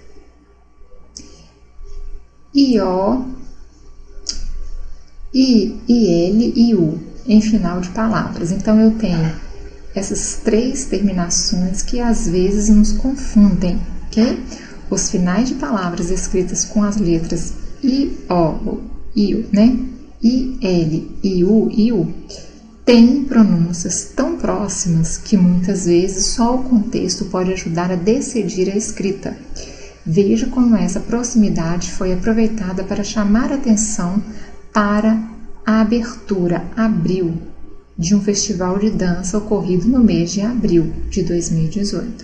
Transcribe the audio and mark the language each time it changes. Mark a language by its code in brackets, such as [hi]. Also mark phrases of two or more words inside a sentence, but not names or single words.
[pt] IO, IL e U, em final de palavras. Então, eu tenho essas três terminações que às vezes nos confundem, ok? Os finais de palavras escritas com as letras I-O, I-U, né? I-L, I-U, I-U, têm pronúncias tão próximas que muitas vezes só o contexto pode ajudar a decidir a escrita. Veja como essa proximidade foi aproveitada para chamar a atenção para a abertura, abril, de um festival de dança ocorrido no mês de abril de 2018.